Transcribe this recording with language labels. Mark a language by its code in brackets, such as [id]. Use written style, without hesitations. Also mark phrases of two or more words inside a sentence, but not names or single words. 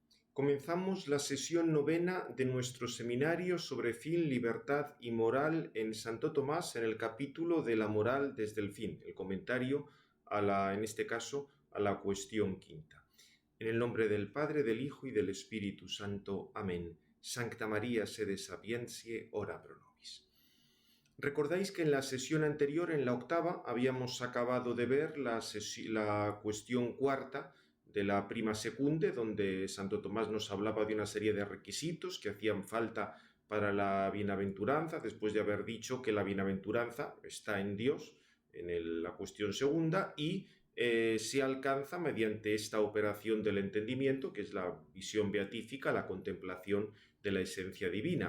[es] Comenzamos la sesión novena de nuestro seminario sobre fin, libertad y moral en Santo Tomás, en el capítulo de la moral desde el fin, el comentario en este caso, a la cuestión quinta. En el nombre del Padre, del Hijo y del Espíritu Santo. Amén. [la] Sancta María, sede sapientiae, ora pro nobis. [es] Recordáis que en la sesión anterior, en la octava, habíamos acabado de ver la cuestión cuarta de la [la] prima secunde, [es] donde Santo Tomás nos hablaba de una serie de requisitos que hacían falta para la bienaventuranza, después de haber dicho que la bienaventuranza está en Dios, en la cuestión segunda, y se alcanza mediante esta operación del entendimiento, que es la visión beatífica, la contemplación de la esencia divina.